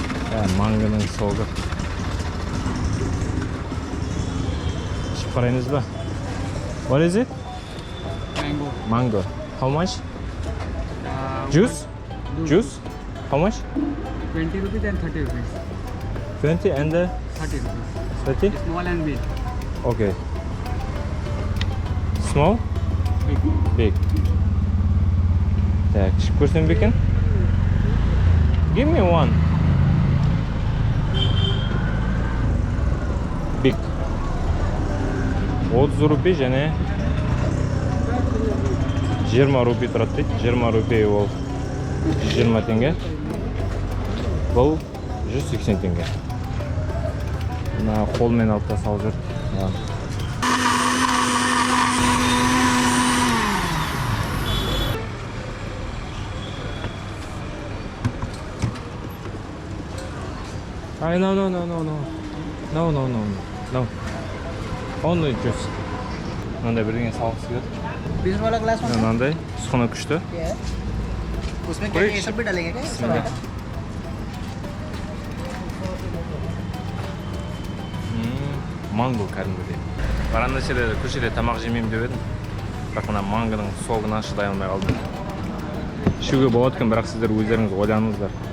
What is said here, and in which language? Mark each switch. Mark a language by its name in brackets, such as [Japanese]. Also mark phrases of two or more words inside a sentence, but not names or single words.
[Kazakh] Мангының соғы. Ішіп қарайыңыз ба? [English] What is it? Mango. Mango. How much? Juice? Juice? How much? 20 rupees and 30 rupees. 20 and 30 rupees. 30? Small and big. Okay. Small? Big. Big. [Kazakh] Так, ішіп көрсем бе екен? [English] Give me one. Big. [Kazakh] 30 рупий және 20 рупий тұрады дейді. 20 рупий ол 120 теңге. Бұл 180 теңге. Мына қолмен алып салып жүр. [English] Ay, no. No. Only juice. [Kazakh] Мынандай бірдеңе салғысы келеді. [Hindi] 20 वाला ग्लास में [Kazakh] Мынандай сұхыны күшті. [Hindi] उसमें क्या ये सब भी डालेंगे क्या? [Kazakh] Манго кәдімгідей. Варанасида көшеде тамақ жемеймін деп едім. Бірақ мына мангоның соғына шыдай алмай қалдым. Ішуге болады екен, бірақ сіздер өздеріңіз ойланыңыздар.